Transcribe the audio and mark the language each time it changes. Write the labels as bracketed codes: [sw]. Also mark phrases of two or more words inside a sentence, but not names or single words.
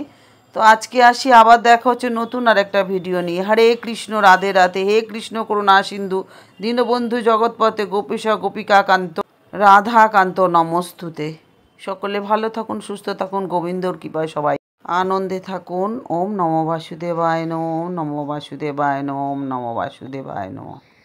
[bn] তো আজকে আসি, আবার দেখা হচ্ছে নতুন আর একটা ভিডিও নিয়ে। হরে কৃষ্ণ, রাধে রাধে। [sa] হে কৃষ্ণ করুণা সিন্ধু দীনবন্ধু জগৎপতে গোপীশ গোপিকাকান্ত রাধাকান্ত নমস্তুতে। [bn] সকলে ভালো থাকুন, সুস্থ থাকুন, গোবিন্দর কৃপায় সবাই আনন্দে থাকুন। [sa] ওম নমো বাসুদেবায় নমঃ, ওম নমো বাসুদেবায় নমঃ, ওম নমো বাসুদেবায় নমঃ।